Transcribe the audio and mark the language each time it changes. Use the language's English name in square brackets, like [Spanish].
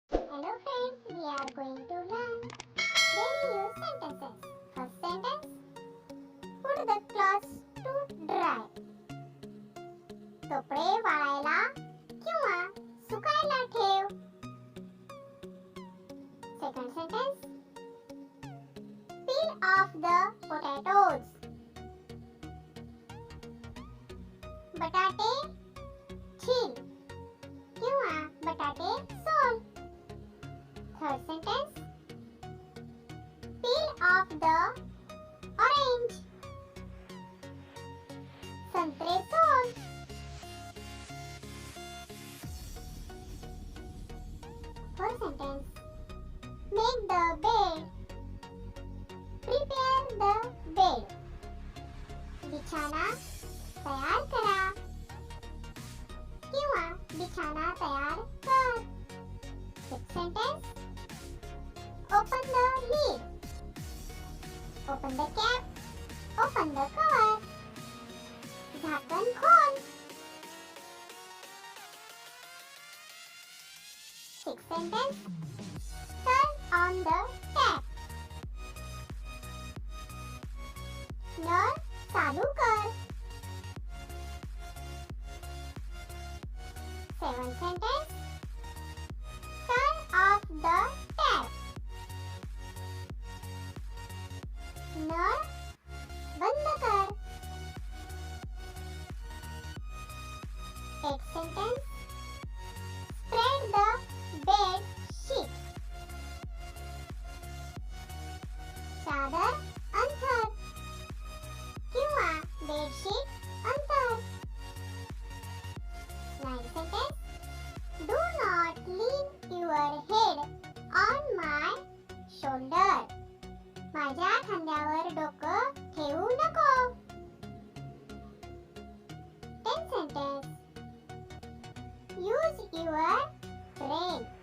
[English] Hello friends, we are going to learn daily use sentences. First sentence, put the clothes to dry. [Marathi] कपडे वाळायला किंवा सुकायला ठेव. [English] Second sentence, peel off the potatoes. [Marathi] बटाटे छील किंवा बटाटे soul. [English] Third sentence, peel off the orange. [Marathi] संत्रे soul. [English] Fourth sentence, make the bed. Prepare the bed. [Marathi] बिछाना तयार करा किंवा बिछाना तयार कर. [English] Sixth sentence, open the lid. Open the cap. Open the cover. [Marathi] झाकण खोल. [English] Sixth sentence, turn on the tap. [Marathi] नळ चालू कर. [English] Seventh sentence, turn off the tap. [Marathi] नळ बंद कर. [English] Eighth sentence, spread the bed sheet. [Marathi] चादर अंथर किंवा bedsheet अंथर. [English] Ninth sentence, do not lean your head on my shoulder. [Marathi] माझ्या खांद्यावर डोकं ठेवू नको. [English] Tenth sentence, use your brain.